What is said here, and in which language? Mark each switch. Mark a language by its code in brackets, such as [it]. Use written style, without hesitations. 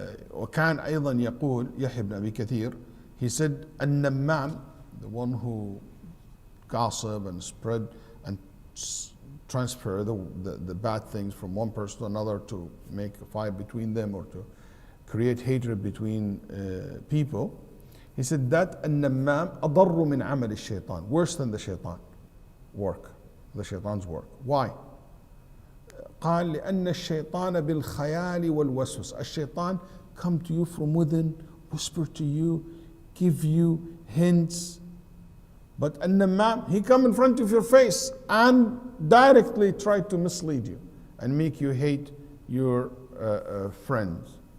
[ar] وكان أيضا يقول يحيى بن أبي كثير, [en] he said, النمام, the one who gossip and spread and transfer the bad things from one person to another to make a fight between them or to create hatred between people. He said that النمام [ar] أضر من عمل الشيطان, [en] worse than the shaitan work, the shaitan's work. Why? [ar] قال لأن الشيطان بالخيال والوسوس. [en] الشيطان come to you from within, whisper to you, give you hints. But النمام, he come in front of your face and directly try to mislead you and make you hate your friends.